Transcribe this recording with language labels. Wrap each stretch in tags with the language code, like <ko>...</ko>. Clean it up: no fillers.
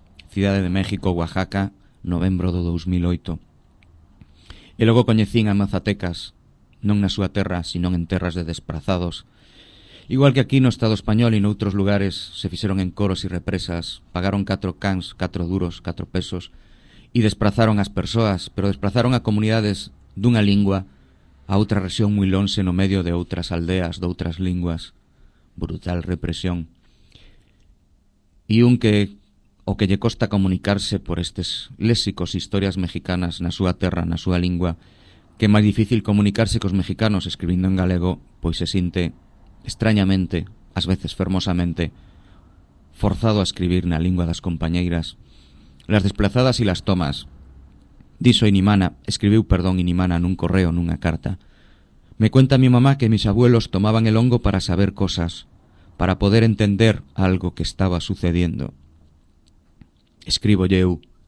<gl>Cidade de México, Oaxaca, novembro do 2008. E logo coñecín a mazatecas, non na súa terra, sinón en terras de desprazados. Igual que aquí no Estado español e noutros lugares, se fixeron en coros e represas, pagaron 4 cans, 4 duros, 4 pesos, e desprazaron as persoas, pero desprazaron a comunidades dunha lingua a outra rexión moi lonxe no medio de outras aldeas, de outras linguas. Brutal represión. E un que, o que lle costa comunicarse por estes léxicos e historias mexicanas na súa terra, na súa lingua, que é máis difícil comunicarse cos mexicanos escribindo en galego, pois se sinte, extrañamente, ás veces fermosamente, forzado a escribir na lingua das compañeiras.</gl> <es>Las desplazadas</es> <gl>e las tomas. Dixo Inimana, escribiu, perdón, Inimana nun correo, nunha carta.</gl> <es>Me cuenta mi mamá que mis abuelos tomaban el hongo para saber cosas, para poder entender algo que estaba sucediendo.</es> <gl>Escribo eu.</gl>